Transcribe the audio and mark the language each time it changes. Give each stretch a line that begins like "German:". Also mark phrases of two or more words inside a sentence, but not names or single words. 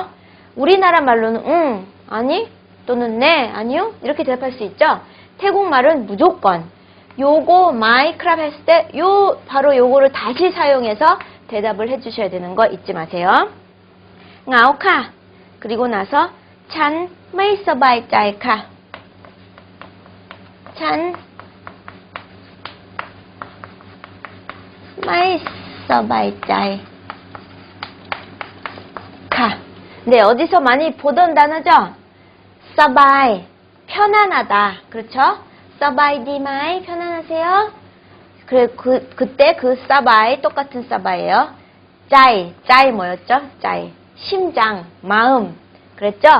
Korean: 우리나라 말로는 응, 아니 또는 네, 아니요 이렇게 대답할 수 있죠. 태국말은 무조건 요거
Thai: ไหม ครับ
Korean: 했을 때 바로 요거를 다시 사용해서 대답을 해주셔야 되는 거 잊지 마세요.
Thai: เหงา ค่ะ.
Korean: 그리고 나서
Thai: ฉันไม่สบายใจค่ะฉันไม่สบายใจค่ะ
Korean: 네, 어디서 많이 보던 단어죠? 서바이, 편안하다. 그렇죠?
Thai: สบายดีไหม,
Korean: 편안하세요? 그때 그 서바이, 똑같은 서바이에요. 짜이 뭐였죠? 짜이. 심장, 마음. 그랬죠?